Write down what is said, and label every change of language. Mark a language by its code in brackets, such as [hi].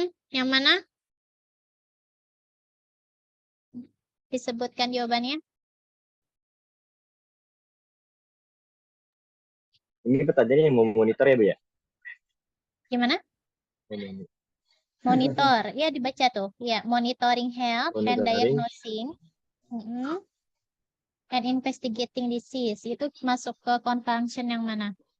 [id] Yang mana? Disebutkan jawabannya. Ini pertanyaannya yang mau monitor ya, Bu ya? Gimana? Monitor. Ya, dibaca tuh. [en] Ya, monitoring health and diagnosing and investigating disease. [id] Itu masuk ke convention yang mana?